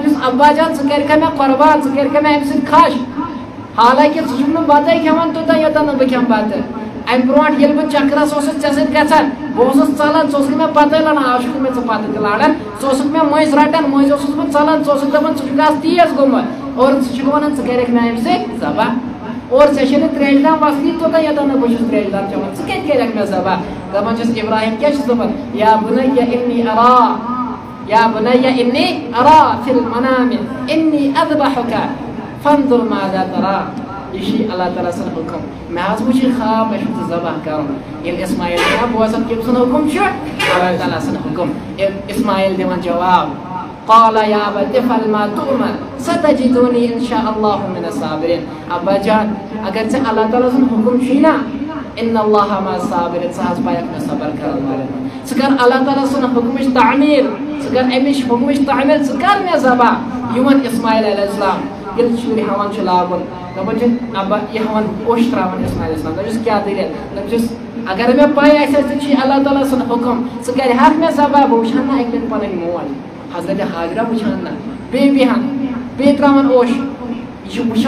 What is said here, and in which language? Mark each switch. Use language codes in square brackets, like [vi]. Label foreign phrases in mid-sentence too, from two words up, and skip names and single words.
[ks] چھُس ابا جان ژٕ کٔرکھا مےٚ قۄربان ژٕ کٔرکھا مےٚ امہِ سۭتۍ خۄش حالانکہِ ژٕ چھُکھ نہٕ بتٕے کھٮ۪وان توٚتام یوٚتن نہٕ بہٕ کھٮ۪مہٕ بتہٕ امہِ برونٛٹھ ییٚلہِ بہٕ چکرس اوسُس ژےٚ سۭتۍ گژھان بہٕ اوسُس ژلان ژٕ اوسُکھ مےٚ پتہٕ لڑان آز چھُکھ مےٚ ژٕ پتہٕ تہِ لاران ژٕ اوسُکھ مےٚ مٔنٛزۍ رٹان مٔنٛزۍ اوسُس بہٕ ژلان ژٕ اوسُکھ دپان ژٕ چھُکھ آز تیز گوٚمُت اور ژٕ چھُکھ ونان ژٕ کٔرکھ مےٚ امہِ سۭتۍ ذبح اور ژےٚ چھے نہٕ تریشہِ دام وسنٕے توٚتام یوٚتن نہٕ بہٕ چھُس تریشہِ دام چٮ۪وان ژٕ کتہِ کٔرکھ مےٚ ذبح دپان چھُس ابراہیم کیٛاہ چھُس دپان [ar] یا بنيّ إني أرى في المنام إني أذبحك فانظر ماذا ترى [ks] یہ چھ اللہ تعالیٰ سُنٛد حُکم مےٚ حظ وٕچھ یہِ خواب مےٚ چھُ ژٕ ذبح کرُن ییٚلہِ اسماعیل چھُ بوزان کٔمۍ سُنٛد حُکم چھُ اللہ تعالیٰ سُنٛد حُکم اسماعیل دِوان جواب [ar] قال يا أبت افعل ما تؤمر ستجدني إن شاء الله من الصابرين [ks] ابا جان اگر ژےٚ اللہ تعالیٰ سُنٛد حُکم چھُے نا [ar] ان اللہ مع الصابرین [ks] ژٕ حظ پایکھ مےٚ صبر کرن والٮ۪ن ژٕ کر اللہ تعالیٰ سُنٛد حُکمٕچ تعمیٖر ژٕ کر امِچ حُکمٕچ تعمیٖر ژٕ کر مےٚ ذبح یِوان اسماعیل [ar] علیہ السلام [ks] ییٚلہِ شُرۍ ہٮ۪وان چھُ لاگُن دپان چھِ ابا یہِ ہٮ۪وان اوٚش تراوان اسماعیل [ar] علیہ السلام [ks] دپان کیٛاہ دٔلیٖل دپان چھُس اگر مےٚ پاے آسہِ ہا ژےٚ چھُے اللہ تعالیٰ سُنٛد حُکم ژٕ کرِہکھ مےٚ ذبح بہٕ وٕچھ ہا نا اکہِ لٹہِ پنٕنۍ موج حضرت حاجرہ وٕچھان نا بیٚیہِ بیٚہان بیٚیہِ تراوان اوٚش یہ چھُ وٕچھان